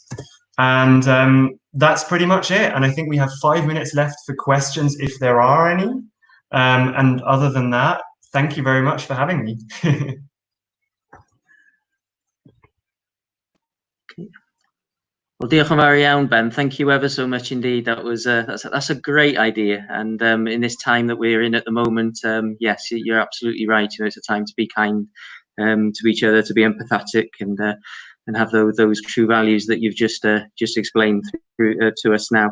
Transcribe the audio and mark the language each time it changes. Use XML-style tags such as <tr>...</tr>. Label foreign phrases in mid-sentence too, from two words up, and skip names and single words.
<en>And that's pretty much it. And I think we have 5 minutes left for questions if there are any. And other than that, thank you very much for having me. Well,</en> <cy>diolch yn fawr iawn, Ben.</cy> <en>Thank you ever so much indeed. That was that's a great idea. And in this time that we're in at the moment, yes, you're absolutely right. You know, it's a time to be kind to each other, to be empathetic, and have those true values that you've just explained through to us now.</en>